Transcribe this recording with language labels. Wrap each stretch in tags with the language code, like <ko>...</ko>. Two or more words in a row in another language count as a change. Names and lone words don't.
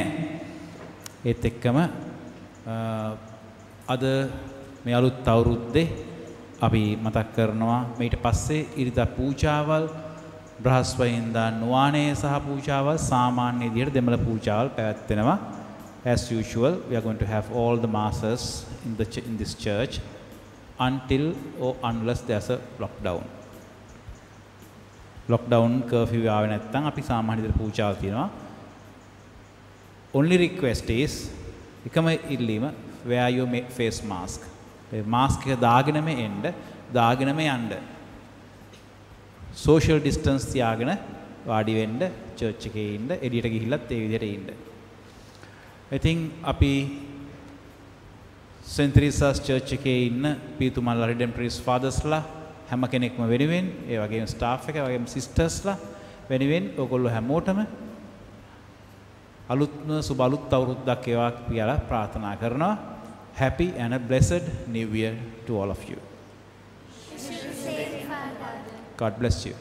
<si>ඒත් එක්කම අද මේ අලුත් අවුරුද්දේ අපි මතක් කරනවා ඊට පස්සේ ඉරිදා පූජාවල් බ්‍රහස්පතින්දා නුවානේ සහ පූජාවල් සාමාන්‍ය විදිහට දෙමළ පූජාවල් පැවැත්වෙනවා.</si> <en>As usual, we are going to have all the masses in this church until or unless there's a lockdown. Lockdown curfew</en> <si>ආවේ නැත්නම් අපි සාමාන්‍ය විදිහට පූජාවල් තියනවා.</si> <en>Only request is</en> <si>එකම ඉල්ලීම</si> <en>wear your face mask.</en> <si>ඒ mask එක දාගෙනම එන්න, දාගෙනම යන්න.</si> <en>social distance</en> <si>තියාගෙන වාඩි වෙන්න, church එකේ ඉන්න, එළියට ගිහිල්ලත් ඒ විදිහට ඉන්න.</si> <en>I think අපි St.</en> <si>Teresa's Church එකේ ඉන්න පීතුමල්ලා Redemptorist Fathersලා හැම කෙනෙක්ම වෙනුවෙන් ඒ වගේම staff එක වගේම sistersලා වෙනුවෙන් ඔයගොල්ලෝ හැමෝටම අලුත්ම සුබ අලුත් අවුරුද්දක් වේවා කියලා ප්‍රාර්ථනා කරනවා.</si> <en>Happy and a blessed new year to all of you. God bless you.</en>